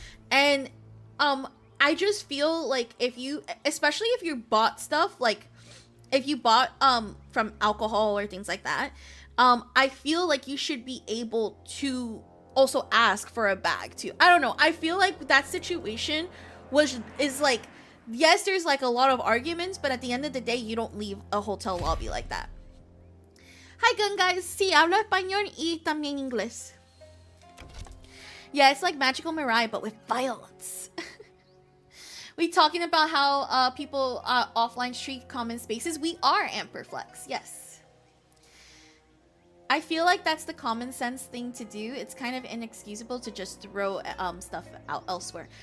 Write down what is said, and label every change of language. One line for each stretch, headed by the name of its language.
English: And I just feel like especially if you bought stuff, like if you bought from alcohol or things like that, I feel like you should be able to also ask for a bag too. I don't know. I feel like that situation is like, yes, there's like a lot of arguments, but at the end of the day, you don't leave a hotel lobby like that. Hi, gun guys.
Spanish: Sí, hablo español y también inglés.
English: Yeah, it's like Magical Mirai, but with violence. We talking about how people offline treat common spaces. We are Amperflex, yes. I feel like that's the common sense thing to do. It's kind of inexcusable to just throw stuff out elsewhere.